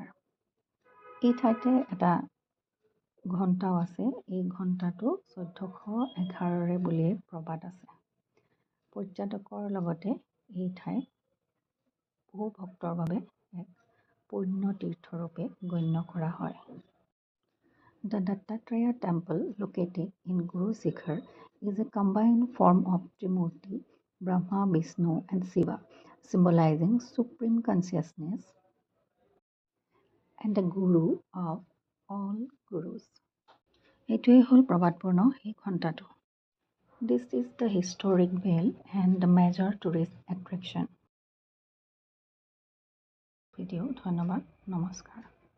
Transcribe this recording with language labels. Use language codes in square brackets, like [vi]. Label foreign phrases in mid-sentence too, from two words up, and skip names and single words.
[as] এই ঠাইতে এটা ঘণ্টাও আছে। এই ঘণ্টাটো 1411 বুলিয়ে প্ৰবাদ আছে। পৰ্যটকৰ লগতে এই ঠাই বহু ভক্তৰ বাবে এক পুণ্য তীৰ্থৰূপে গণ্য কৰা হয়। [en] The Dattatreya temple located in Guru Shikhar is a combined form of Trimurti, Brahma, Vishnu and Shiva, symbolizing supreme consciousness and the Guru of all Gurus. [as] এইটোৱে হ'ল প্ৰবাদপূৰ্ণ এই ঘণ্টাটো। [en] This is the historic bell and the major tourist attraction. [as] ভিডিঅ' ধন্যবাদ, নমস্কাৰ।